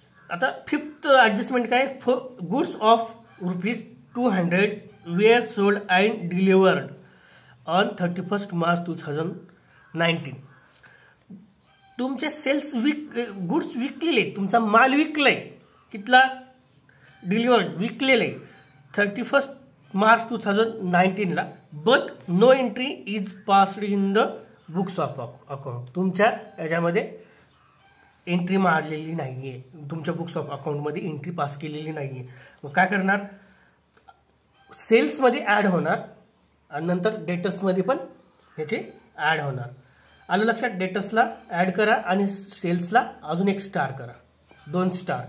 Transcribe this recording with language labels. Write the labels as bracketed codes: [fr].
[mr] आता fifth adjustment काय? [en] Goods of ₹200 were sold and delivered on 31 March 2019. [mr] तुमचे सेल्स गुड्स विकलेले, तुमचा माल विकलाय, कितला? Delivered, विकलेले 31 March 2019ला. [en] But no entry is passed in the books of account. [mr] तुमच्या याच्यामध्ये एंट्री मारलेली नाहीये, तुमच्या बुक्स ऑफ अकाउंटमध्ये एंट्री पास केलेली नाहीये. मग काय करणार? सेल्समध्ये ॲड होणार आणि नंतर डेटर्समध्ये पण ह्याचे ॲड होणार. आलं लक्षात? डेटर्सला ॲड करा आणि सेल्सला अजून एक स्टार करा, 2 स्टार.